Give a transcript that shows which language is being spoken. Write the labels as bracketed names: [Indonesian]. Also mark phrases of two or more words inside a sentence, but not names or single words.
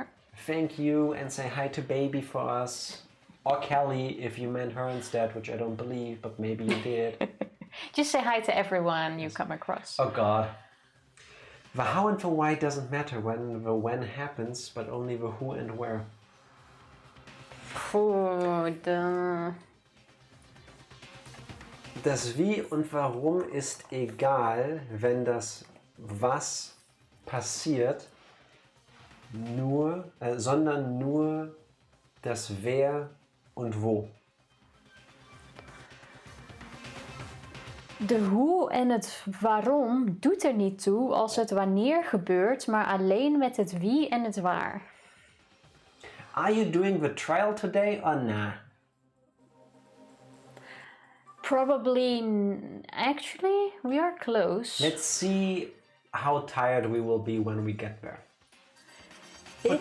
[English] Thank you, and say hi to Baby for us. Or Kelly, if you meant her instead, which I don't believe, but maybe you did. Just say hi to everyone you come across. Oh god. The how and the why doesn't matter when the when happens, but only the who and where. [German] Das Wie und Warum ist egal, wenn das Was passiert, sondern nur das Wer und Wo. [Dutch] De hoe en het waarom doet er niet toe als het wanneer gebeurt, maar alleen met het wie en het waar. [English] Are you doing the trial today or nah? Probably, actually, we are close. Let's see how tired we will be when we get there. It